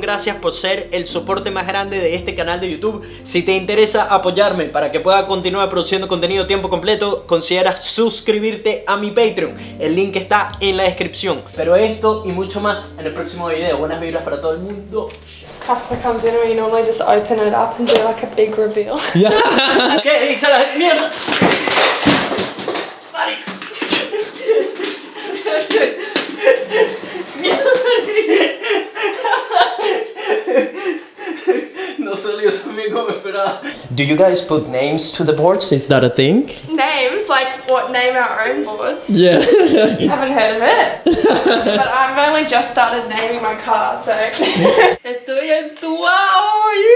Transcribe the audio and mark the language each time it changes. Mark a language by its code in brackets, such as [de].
[es] Gracias por ser el soporte más grande de este canal de YouTube. Si te interesa apoyarme para que pueda continuar produciendo contenido tiempo completo, considera suscribirte a mi Patreon. El link está en la descripción. Pero esto y mucho más en el próximo video. Buenas vibras para todo el mundo. [en] Customer comes in and we normally just open it up and do like a big reveal. [es] ¿Qué dice la mierda? No salió tan bien como esperaba. [en] Do you guys put names to the boards? Is that a thing? Names? Like what? Name our own boards? Yeah. Haven't heard of it. But I've only just started naming my car, so. [es] Estoy entuado.